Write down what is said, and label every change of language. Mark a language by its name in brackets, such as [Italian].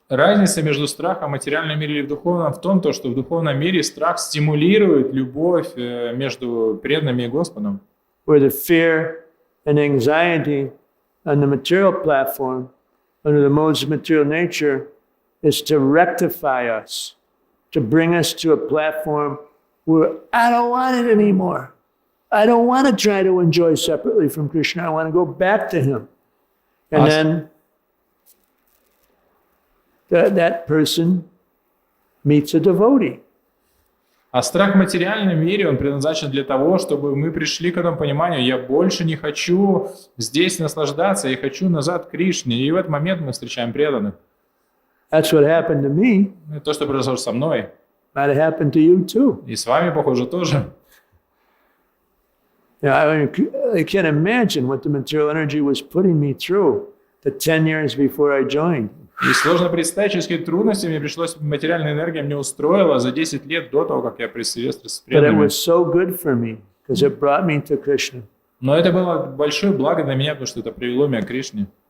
[Russian] Разница между страхом в материальном мире и в духовном в том, что в духовном мире страх стимулирует любовь между преданными и Господом. [English] Where the fear and anxiety on the material platform, under the modes of material nature, is to rectify us, to bring us to a platform where I don't want it anymore. I don't want to try to enjoy separately from Krishna. I want to go back to him. And then that person meets a devotee. [Russian] А страх в материальном мире, он предназначен для того, чтобы мы пришли к этому пониманию, я больше не хочу здесь наслаждаться, я хочу назад к Кришне. И в этот момент мы встречаем преданных. [English] That's what happened to me. [Russian] Это то, что произошло со мной. [English] Might have happened to you too. [Russian] И с вами, похоже, тоже. [English] I can't imagine what the material energy was putting me through the 10 years before I joined. [Russian] И сложно представить, через какие трудности мне пришлось, материальная энергия мне устроила за 10 лет до того, как я присоединился с [English] But it [Russian] преданными. [English] was so good for me because it brought me to Krishna. [Russian] Но это было большое благо для меня, потому что это привело меня к Кришне.